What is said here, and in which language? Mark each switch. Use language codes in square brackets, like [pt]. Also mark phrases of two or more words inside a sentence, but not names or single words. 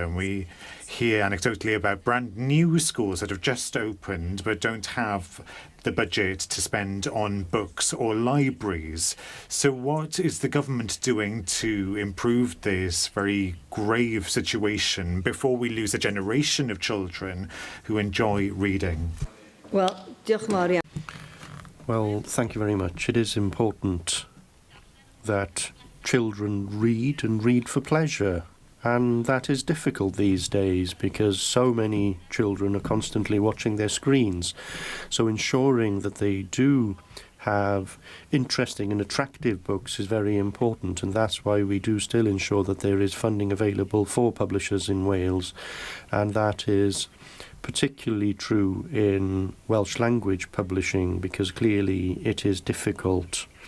[en] And we hear anecdotally about brand new schools that have just opened but don't have the budget to spend on books or libraries. So what is the government doing to improve this very grave situation before we lose a generation of children who enjoy reading? Well, [cy] diolch yn fawr iawn. [en] Well, thank you very much. It is important that children read and read for pleasure. And that is difficult these days because so many children are constantly watching their screens. So ensuring that they do have interesting and attractive books is very important, and that's why we do still ensure that there is funding available for publishers in Wales, and that is particularly true in Welsh language publishing, because clearly it is difficult